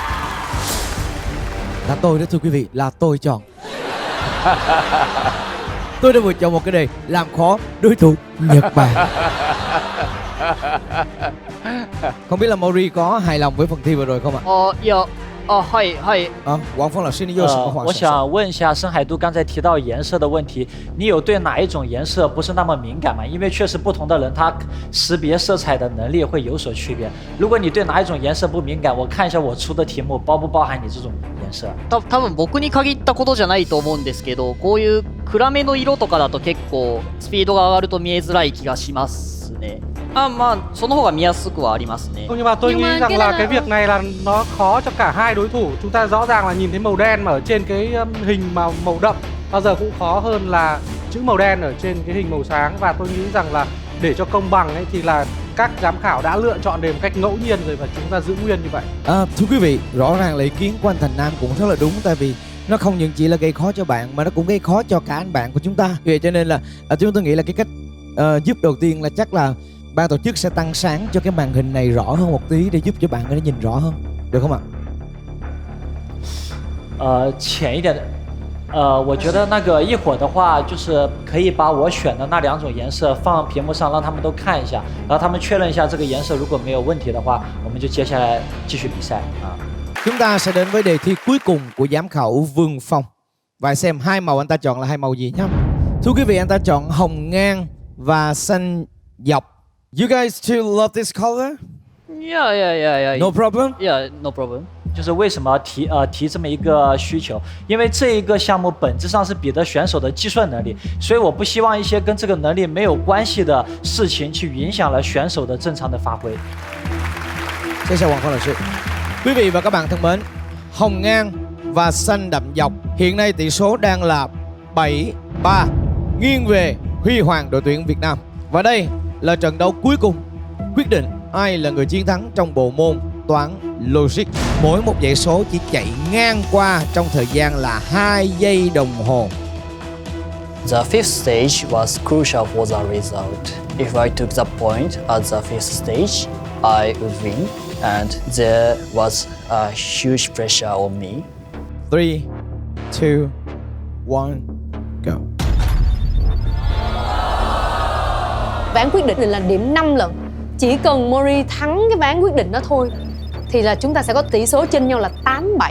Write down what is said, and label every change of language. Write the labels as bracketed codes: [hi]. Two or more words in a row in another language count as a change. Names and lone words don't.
[vi] Là tôi đó thưa quý vị, là tôi chọn. Tôi đã vừa chọn một cái đề làm khó đối thủ Nhật Bản. Không biết là Mori có hài lòng với phần thi vừa rồi không ạ? [zh] Quang Phong 老师你有什么话我想说？想问一下深海渡刚才提到颜色的问题，你有对哪一种颜色不是那么敏感吗？因为确实不同的人他识别色彩的能力会有所区别。如果你对哪一种颜色不敏感，我看一下我出的题目包不包含你这种颜色。 [ja] 多分僕に限ったことじゃないと思うんですけど、こういう暗めの色とかだと結構スピードが上がると見えづらい気がしますね。まあその方が見やすくはありますね。 [vi] Nhưng mà tôi nghĩ rằng là cái việc này là nó khó cho cả hai đối thủ. Chúng ta rõ ràng là nhìn thấy màu đen mà ở trên cái hình màu đậm bao giờ cũng khó hơn là chữ màu đen ở trên cái hình màu sáng. Và tôi nghĩ rằng là để cho công bằng ấy thì là các giám khảo đã lựa chọn đề một cách ngẫu nhiên rồi và chúng ta giữ nguyên như vậy. Thưa quý vị, rõ ràng là ý kiến của anh Thành Nam cũng rất là đúng, tại vì nó không những chỉ là gây khó cho bạn mà nó cũng gây khó cho cả anh bạn của chúng ta. Vì vậy cho nên là chúng tôi nghĩ là cái cách giúp đầu tiên là chắc là ban tổ chức sẽ tăng sáng cho cái màn hình này rõ hơn một tí để giúp cho bạn có thể nhìn rõ hơn, được không ạ? [zh] 浅一点的，我觉得那个一会儿的话，就是可以把我选的那2种颜色放屏幕上，让他们都看一下，然后他们确认一下这个颜色如果没有问题的话，我们就接下来继续比赛啊。 [vi] Chúng ta sẽ đến với đề thi cuối cùng của giám khảo Vương Phong và xem hai màu anh ta chọn là hai màu gì nhé. Thưa quý vị, anh ta chọn hồng ngang và xanh dọc. [en] You guys still love this color? Yeah. No problem? Yeah, no problem. [zh] 就是为什么提这么一个需求？因为这一个项目本质上是比的选手的计算能力，所以我不希望一些跟这个能力没有关系的事情去影响了选手的正常的发挥。 [vi] Xin chào Hoàng Phong老sư. Quý vị và các bạn thân mến, hồng ngang và xanh đậm dọc. Hiện nay tỷ số đang là 7-3 nghiêng về Huy Hoàng đội tuyển Việt Nam. Và đây là trận đấu cuối cùng quyết định ai là người chiến thắng trong bộ môn toán logic. Mỗi một dãy số chỉ chạy ngang qua trong thời gian là 2 giây đồng hồ. [en] The fifth stage was crucial for the result. If I took the point at the fifth stage, I would win, and there was a huge pressure on me. 3, 2, 1, go. [vi] Ván quyết định là điểm 5 lần. Chỉ cần Mori thắng cái ván quyết định đó thôi thì là chúng ta sẽ có tỷ số chênh nhau là 8-7.